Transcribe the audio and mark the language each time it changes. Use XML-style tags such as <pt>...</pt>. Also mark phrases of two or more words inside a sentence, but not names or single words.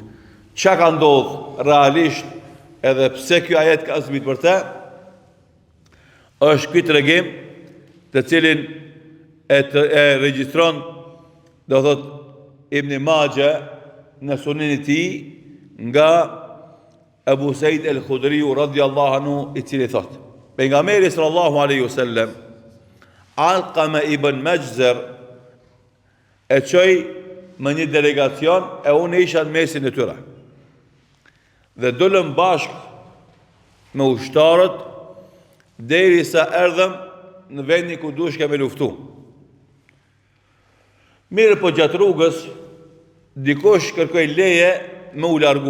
<sq>Çka ka ndodhur realisht, edhe pse ky ajet ka zbrit për të, është ky tregim të cilin e regjistron, do thot Ibn Majah në sunenin e tij nga Abu Said al-Khudri</sq> <ar>رضي الله عنه,</ar> <sq>i cili thot, pejgamberi</sq> <ar>صلى الله عليه وسلم</ar> <sq>Alqama ibn Majzar e çoi me një delegacion, e unë isha në mesin e tyre. Dhe dolëm bashk me ushtarët derisa erdhëm në vendin ku duhesh me luftu. Mirë po gjatë rrugës, dikush kërkoi leje me u largu.</sq>